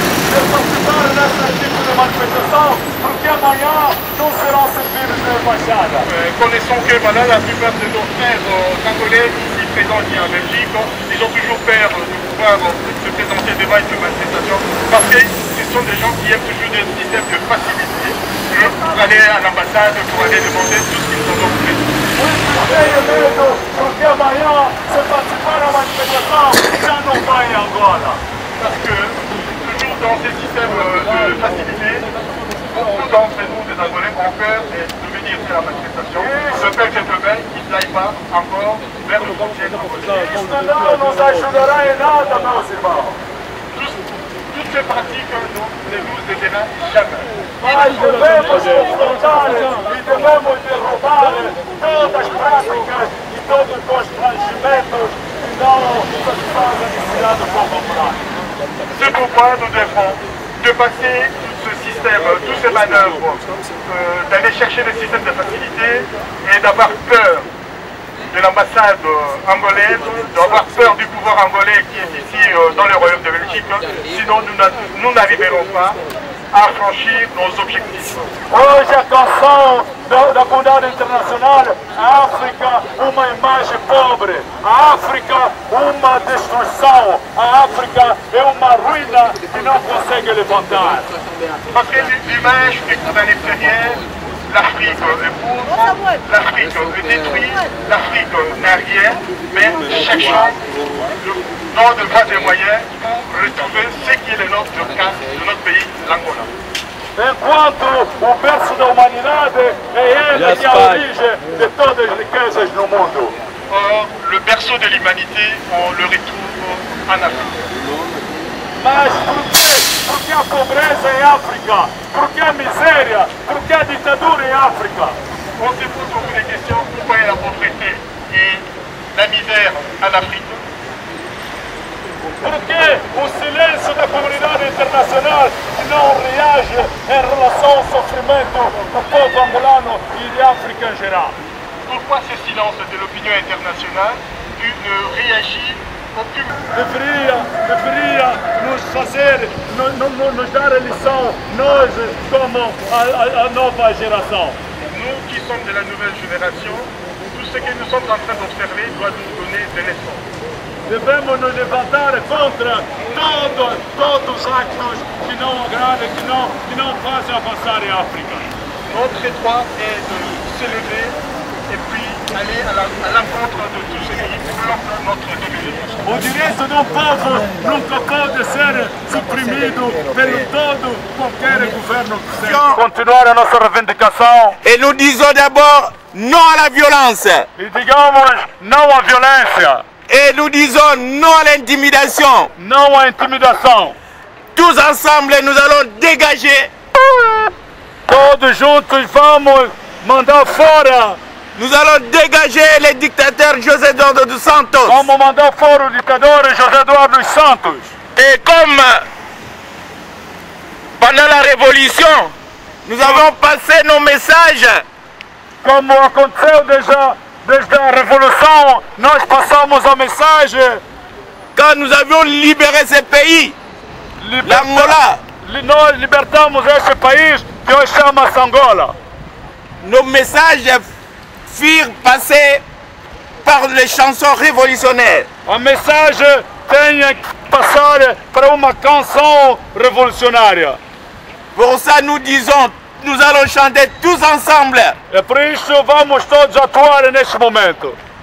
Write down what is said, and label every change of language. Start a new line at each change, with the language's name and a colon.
Portuguese: De participar nesse tipo de manifestação, porque amanhã não serão servidos na embaixada.
French: Connaissons que voilà, la plupart de nos frères angolais ici présents ici en Belgique, ils ont toujours peur de pouvoir se présenter devant une manifestation, parce que ce sont des gens qui aiment toujours des systèmes de facilité pour aller à l'ambassade, pour aller demander tout ce qu'ils ont offert.
Portuguese: Tenho medo, porque amanhã, se participar da manifestação, já não vai em Angola.
French: Parce que toujours dans ces systèmes de facilité, beaucoup d'entre nous, des Angolais, ont peur de venir faire la manifestation. Je peur que demain, ils n'aillent pas encore vers le frontière angolais.
Portuguese: Isso não nos ajudará em nada, meus irmãos.
French: Toutes ces pratiques ne nous aideront jamais.
Portuguese: Mas devemos confrontar e devemos derrubar todas as práticas e todos os constrangimentos que não satisfazem a necessidade do povo popular.
French: C'est pourquoi nous devons dépasser tout ce système, toutes ces manœuvres, d'aller chercher des systèmes de facilité et d'avoir peur de l'ambassade angolaise, d'avoir peur du pouvoir angolais qui est ici dans le royaume de Belgique, sinon nous n'arriverons pas a franchir nos objectifs.
Portuguese: Hoje a canção da comunidade internacional, a África uma imagem pobre, a África uma destruição, a África é uma ruína que não consegue levantar.
French: Parce que l'image est à l'extérieur, l'Afrique est pauvre, l'Afrique est détruite, l'Afrique n'a rien, mais cherchons dans de voies et moyens pour retrouver ce qui est le nôtre de notre pays, l'Angola.
Portuguese: Enquanto o berço da humanidade é ele que é a origem de todas as riquezas no mundo.
French: Or, le berceau de l'humanité, on le retrouve en Afrique.
Portuguese: Mas por quê? Porque a pobreza em África, porque a miséria, porque a ditadura em África.
French: On se pose beaucoup de questions, pourquoi il y a la pauvreté et la misère en Afrique?
Portuguese: Porque o silêncio da comunidade internacional não reage em relação ao sofrimento do povo angolano e de África em geral.
French: Pourquoi ce silence de l'opinion internationale ne réagit
Portuguese: Deveria nos fazer, nos dar a lição, nós como a nova geração.
French: Nous qui sommes de la nouvelle génération, tout ce que nous sommes en train d'observer doit nous donner de leçons.
Portuguese: Devemos nos levantar contra todos os actos que não agradam, que não fazem avançar a África.
French: Notre droit est de se lever et puis aller à l'encontre de tout ce qui bloque notre développement.
Portuguese: O direito do povo nunca pode ser suprimido pelo todo qualquer governo que seja. Continuar a nossa reivindicação.
French: Et nous disons d'abord non à la violence.
Portuguese: E digamos não à violência.
French: Et nous disons non à l'intimidation.
Portuguese: Não à intimidação.
French: Tous ensemble, nous allons dégager.
Portuguese: Todos juntos vamos mandar fora.
French: Nous allons dégager les dictateurs José Eduardo dos Santos.
Portuguese: Vamos mandar fora o ditador José Eduardo dos Santos.
French: Et comme pendant la Révolution, nous avons passé nos messages.
Portuguese: Como aconteceu desde a Revolução, nós passamos a mensagem.
French: Quand nous avions libéré ce pays, l'Angola,
Portuguese: nós libertamos este país que hoje chama-se Angola.
French: Nos messages furent passés par les chansons révolutionnaires.
Portuguese: A mensagem tem que passar para uma canção revolucionária.
French: Pour ça, nous disons, nous allons chanter tous ensemble.
Portuguese: É por isso vamos todos atuar neste momento.